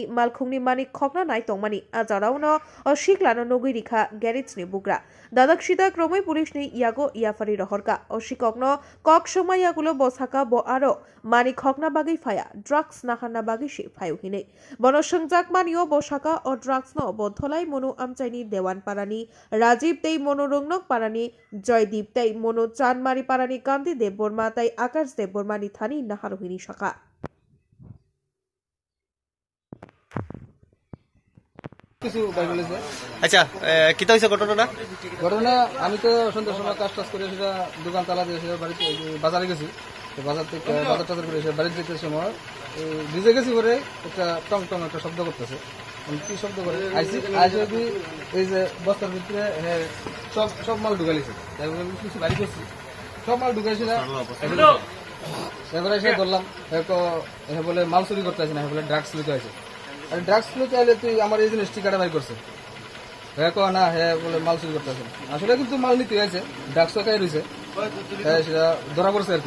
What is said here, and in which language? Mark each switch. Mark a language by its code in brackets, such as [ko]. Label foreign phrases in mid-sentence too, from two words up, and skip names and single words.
[trp] मालखुंनि मानि खकना नाय तंमानि आजारावनो अशिकलानो नगै रिखा गेरेजनि बुग्रा दादाक सिदा क्रमै पुलिसनि यागो याफारि रहरका अशिककनो कक समय यागुलो बसाका ब आरो मानि खकना बागै फाया ड्राग्स नाखाना बागै सि फायु हिनै बनसंजाक मानियो बसाका अ ड्राग्स नो बधलाई मनु आमचाइनि देवान पारानि राजीव तै मनु रंनक पारानि जयदीप तै मनु चानमारी पारानि कान्ति देव बर्मा तै आकाश देव बर्मानि थानी नाहारहिनी शाखा [bn] আচ্ছা কিতা হইছে ঘটনাটা ঘটনা আমি তো সন্ধ্যার সময় কাজ টাজ করে সেটা দোকান তালা দিয়ে সেটা বাড়িতে বাজারে গেছি বাজার থেকে বাজার টাজার করে এসে বাড়িতে যেতে সময় ভিজে গেছি পরে একটা টং টং একটা শব্দ করতেছে কি শব্দ করে আইসি এই যে বস্তার ভিতরে সব সব মাল ঢুকাইছে কিছু বাড়ি করছি সব মাল ঢুকাইছে না এবারে এসে ধরলাম বলে মাল চুরি করতে আছে না বলে ড্রাগস লুকে আছে আর ড্রাগস লুকে আইলে তুই আমার এই জিনিস টিকাটা বাই করছে না হ্যাঁ বলে মাল চুরি করতে আছে আসলে কিন্তু মাল নিতে হয়েছে ড্রাগস খাই রয়েছে সেটা ধরা পড়ছে আর কি